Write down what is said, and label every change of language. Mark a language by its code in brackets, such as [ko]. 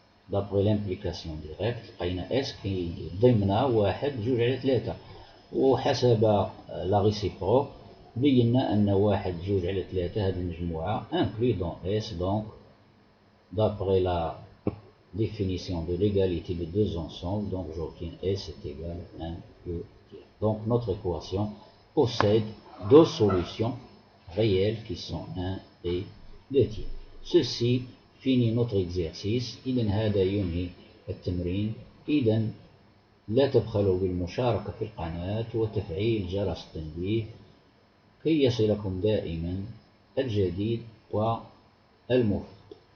[fr] D'après l'implication directe [ar] لقينا S كي ضمنها 1 2 على 3 وحسب لا réciproque بينا أن 1 2 على 3 هذه المجموعة [fr] inclus dans S. Donc d'après la définition de l'égalité de deux ensembles, donc j'obtiens S est égal à 1 2 tiers. Donc notre équation possède deux solutions réelles qui sont 1 et 2 tiers. Ceci finit notre exercice. [ar] إذن هذا ينهي التمرين. إذن لا تبخلوا بالمشاركة في القناة وتفعيل جرس التنبيه كي يصلكم دائما الجديد والمفيد.